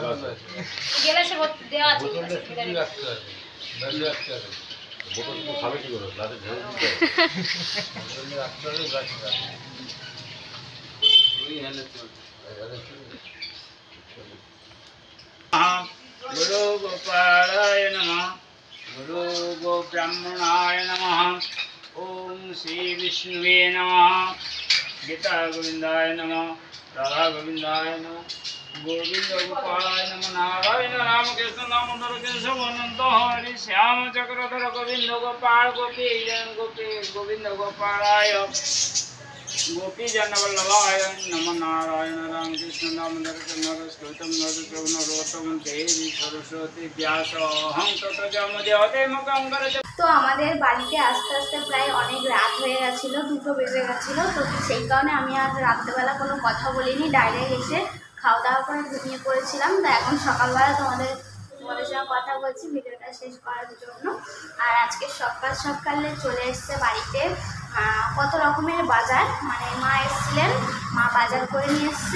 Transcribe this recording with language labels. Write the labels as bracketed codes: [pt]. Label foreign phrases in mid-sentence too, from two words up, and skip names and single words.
[bn] গ্লাসে দেওয়া আছে। বোতল তো খাবে কি করে, গ্লাসে ঢেলে দিতে হবে। ওই হেলে চল। [sa] गुरु गोपालाय नमः। गुरु गो ब्राह्मणाय नमः। ओम श्री विष्णुवे नमः। गीता गोविंदाय नमः। राधा गोविंदाय नमः। गोविंद गोपालाय नमः। नारायण राम कृष्ण दामोदर केशव अनंत हरि श्याम चक्रधर गोविंद गोपाल गोपी जन गोपी गोविंद गोपालाय गोपी जन वल्लभाय नमः। नारायण राम कृष्ण दामोदर नरस्कृतं नरोत्तम देवी सरस्वती व्यास अहं ततो जमदेवते मुखं करज। [bn] তো আমাদের বাড়িতে আস্তে আস্তে প্রায় অনেক রাত হয়ে গেছিলো, 2টো বেজে গেছিলো। তো সেই কারণে আমি আর রাত্রেবেলা কোনো কথা বলিনি, ডাইরেক্ট এসে খাওয়া দাওয়া করে ঘুমিয়ে পড়েছিলাম। তো এখন সকালবেলা তোমাদের সঙ্গে কথা বলছি ভিডিওটা শেষ করার জন্য। আর আজকে সকালে চলে এসছে বাড়িতে কত রকমের বাজার, মানে মা এসেছিলেন, মা বাজার করে নিয়ে এসছে।